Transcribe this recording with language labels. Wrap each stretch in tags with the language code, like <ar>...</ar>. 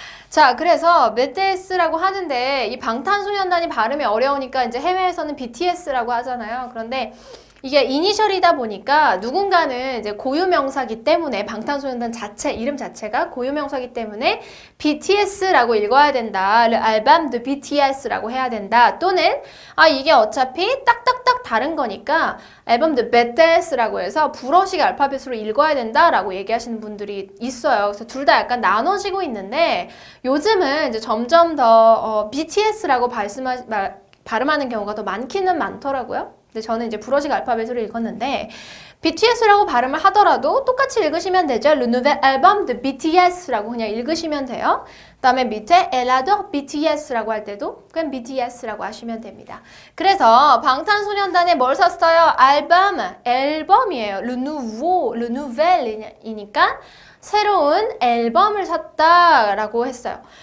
<ko>자, 그래서 BTS라고 하는데 이 방탄소년단이 발음이 어려우니까 이제 해외에서는 BTS라고 하잖아요. 그런데 이게 이니셜이다 보니까 누군가는 이제 고유명사기 때문에 방탄소년단 이름 자체가 고유명사기 때문에 BTS라고 읽어야 된다.</ko> <fr>Le album de BTS</fr> <ko>라고 해야 된다. 또는 이게 어차피 딱딱딱 다른 거니까 앨범 de BTS라고 해서 불어식 알파벳으로 읽어야 된다라고 얘기하시는 분들이 있어요. 그래서 둘 다 약간 나눠지고 있는데 요즘은 이제 점점 더 BTS라고 발음하는 경우가 더 많기는 많더라고요. 근데 저는 이제 불어식 알파벳으로 읽었는데 BTS라고 발음을 하더라도 똑같이 읽으시면 되죠.</ko> <fr>Le nouvel album de BTS</fr> <ko>라고 그냥 읽으시면 돼요. 그 다음에 밑에</ko> <fr>Elle adore BTS</fr> <ko>라고 할 때도 그냥 BTS라고 하시면 됩니다. 그래서 방탄소년단에 뭘 샀어요? 앨범이에요.</ko> <fr>Le nouvel</fr> <ko>이니까 새로운 앨범을 샀다라고 했어요.</ko>